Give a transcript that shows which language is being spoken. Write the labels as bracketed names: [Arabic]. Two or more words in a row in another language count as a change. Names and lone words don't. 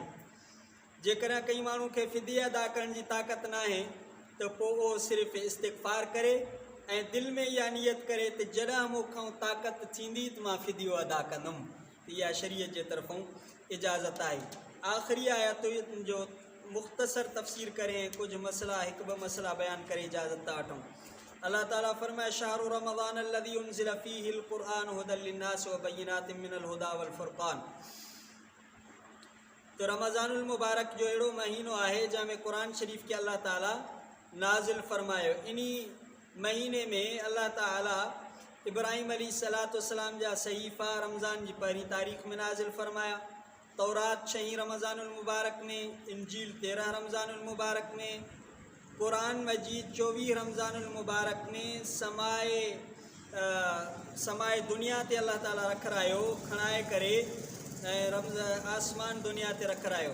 [Sindhi] जेकॾहिं कंहिं माण्हू खे फ़िदिया अदा करण जी ताक़त न आहे त पोइ उहो सिर्फ़ु इस्तिग़फ़ार करे ऐं दिलि में इहा नियत करे त जॾहिं मूंखां ताक़त थींदी त मां फ़िदियो अदा कंदुमि, त इहा शरीयत जे तरफ़ां इजाज़त आहे। आख़िरी आयतुनि जो मुख़्तसर तफ़सीर करें, कुछ मसला, 1-2 मसला बयान करे इजाज़त था वठूं। अल्लाह ताला फरमाए [Arabic] شهر رمضان الذي أنزل فيه القرآن هدى للناس وبينات من الهدى والفرقان. [Sindhi] तो रमज़ानुल मुबारक जो अहिड़ो महीनो आहे जंहिंमें क़ुरान शरीफ़ खे अल्लाह ताला नाज़िल फरमायो। इन्ही महीने में अल्लाह ताला इब्राहिम अलैहिस्सलाम जा सहीफ़ा रमज़ान जी पहिरीं तारीख़ में नाज़िल फरमाया, तौरात 6 रमज़ानुल मुबारक में, इंजील 13 रमज़ानुल मुबारक में, कुरान मजीद 24 रमज़ानुल मुबारक में, समाए दुनिया ते अल्लाह ताला रखरायो खणाए करे ऐं आसमान दुनिया ते रखरायो।